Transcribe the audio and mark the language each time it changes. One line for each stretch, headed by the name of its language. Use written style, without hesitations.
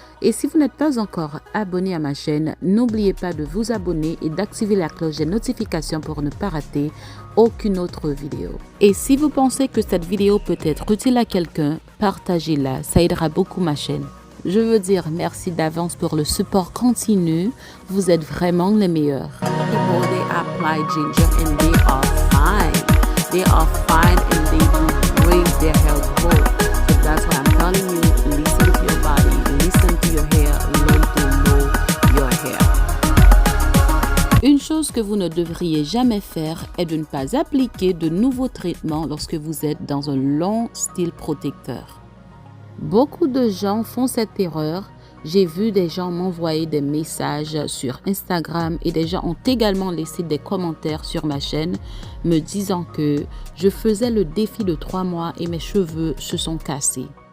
French: Et si vous n'êtes pas encore abonné à ma chaîne, n'oubliez pas de vous abonner et d'activer la cloche des notifications pour ne pas rater aucune autre vidéo. Et si vous pensez que cette vidéo peut être utile à quelqu'un, partagez-la, ça aidera beaucoup ma chaîne. Je veux dire merci d'avance pour le support continu. Vous êtes vraiment les meilleurs.
English: People, they apply ginger and they are fine. They are fine and they do raise their health goal. So that's why I'm telling you, listen to your body, listen to your hair, learn to know your hair.
French: Une chose que vous ne devriez jamais faire est de ne pas appliquer de nouveaux traitements lorsque vous êtes dans un long style protecteur. Beaucoup de gens font cette erreur. J'ai vu des gens m'envoyer des messages sur Instagram et des gens ont également laissé des commentaires sur ma chaîne me disant que je faisais le défi de 3 mois et mes cheveux se sont cassés.